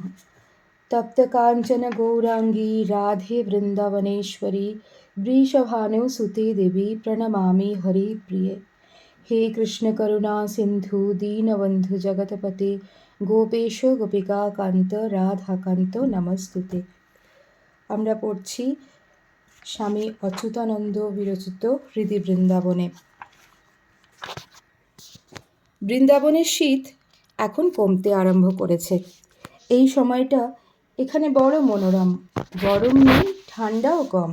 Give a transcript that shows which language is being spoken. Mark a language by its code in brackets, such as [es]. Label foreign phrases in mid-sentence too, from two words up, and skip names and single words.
[sa] तप्त कांचन गौरांगी राधे वृंदावनेश्वरी वृषभानुसुते देवी प्रणमामि हरिप्रिये। हे कृष्ण करुणा सिंधु दीनबंधु जगतपते गोपेश गोपिका कांत राधाकान्त नमस्तुते। [bn] আমরা পড়ছি স্বামী অচ্যুতানন্দ বিরচিত হৃদি বৃন্দাবনে। বৃন্দাবনের শীত এখন কমতে আরম্ভ করেছে। এই সময়টা এখানে বড় মনোরম, গরম নেই, ঠান্ডাও কম।